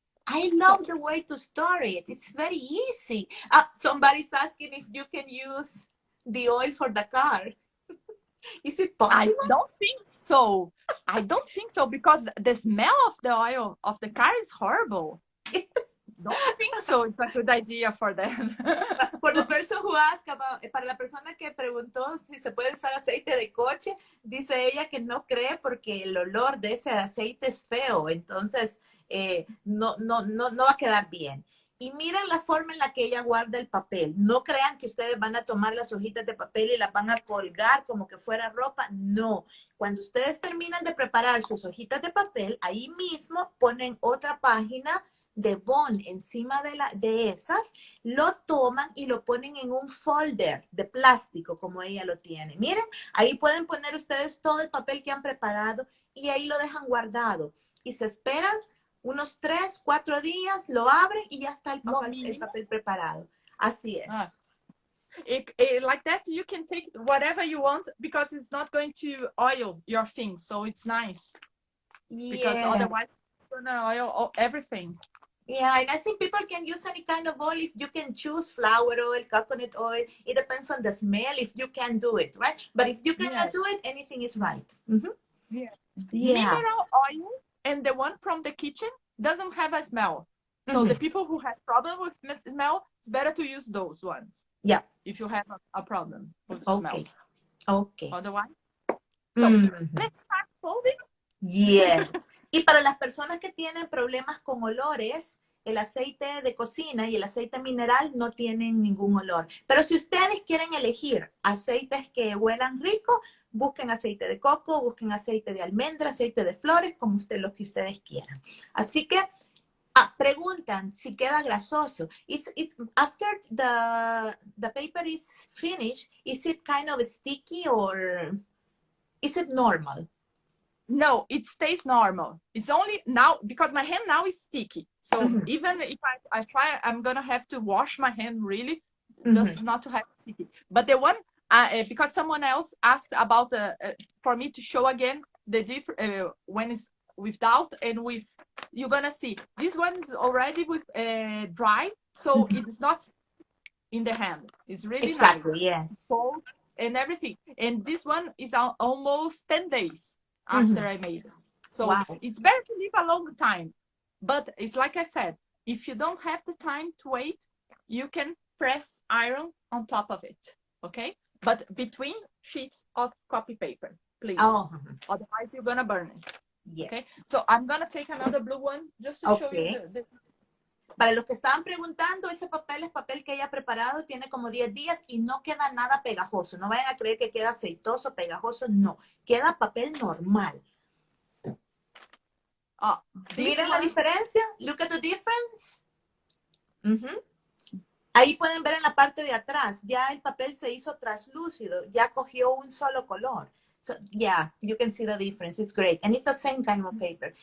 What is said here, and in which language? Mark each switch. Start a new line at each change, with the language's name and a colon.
English: I love the way to store it. It's very easy. Somebody's asking if you can use the oil for the car. Is it possible? I don't think so. I don't think so, because the smell of the oil of the car is horrible. Don't think so. It's a good idea for them. For the person who asked
Spanish: para la persona que preguntó si se puede usar aceite de coche, dice ella que no cree porque el olor de ese aceite es feo, entonces no va a quedar bien. Y miren la forma en la que ella guarda el papel. No crean que ustedes van a tomar las hojitas de papel y las van a colgar como que fuera ropa. No. Cuando ustedes terminan de preparar sus hojitas de papel, ahí mismo ponen otra página de bond encima de esas, lo toman y lo ponen en un folder de plástico como ella lo tiene. Miren, ahí pueden poner ustedes todo el papel que han preparado y ahí lo dejan guardado. Y se esperan unos 3, 4 días, lo abren y ya está el papel preparado. Así es.
English: Like that, you can take whatever you want because it's not going to oil your things, so it's nice. Because otherwise it's gonna oil everything. Yeah, and I think people can use any kind of oil. If you can choose flower oil, coconut oil, it depends on the smell if you can do it, right? But if you cannot do it, anything is right. Mineral oil and the one from the kitchen doesn't have a smell. So the people who has problem with smell, it's better to use those ones. Yeah. If you have a problem with the smells. Okay. Otherwise. So let's start folding. Yes.
Spanish: Y para las personas que tienen problemas con olores, el aceite de cocina y el aceite mineral no tienen ningún olor. Pero si ustedes quieren elegir aceites que huelan rico, busquen aceite de coco, busquen aceite de almendra, aceite de flores, como lo que ustedes quieran. Así que preguntan si queda grasoso.
English: After the paper is finished, is it kind of sticky or is it normal? No, it stays normal. It's only now because my hand now is sticky. So even if I try, I'm gonna have to wash my hand really, just not to have sticky. But the one, because someone else asked about for me to show again the different when it's without and with. You're gonna see this one is already with dry, so it's not. in the hand. It's really Exactly, nice. yes. Fold and everything. And this one is almost 10 days after I made it. So Wow. it's better to leave a long time. But it's like I said, if you don't have the time to wait, you can press iron on top of it, okay? But between sheets of copy paper, please. Oh, Otherwise, you're gonna burn it. yes. Okay, so I'm gonna take another blue one just to show you the...
Spanish: Para los que estaban preguntando, ese papel es papel que ella ha preparado, tiene como 10 días y no queda nada pegajoso. No vayan a creer que queda aceitoso, pegajoso, no. Queda papel normal. ¿Miren la diferencia?
English: Look at the difference.
Spanish: Ahí pueden ver en la parte de atrás, ya el papel se hizo traslúcido, ya cogió un solo color.
English: So, yeah, you can see the difference. It's great. And it's the same kind of paper.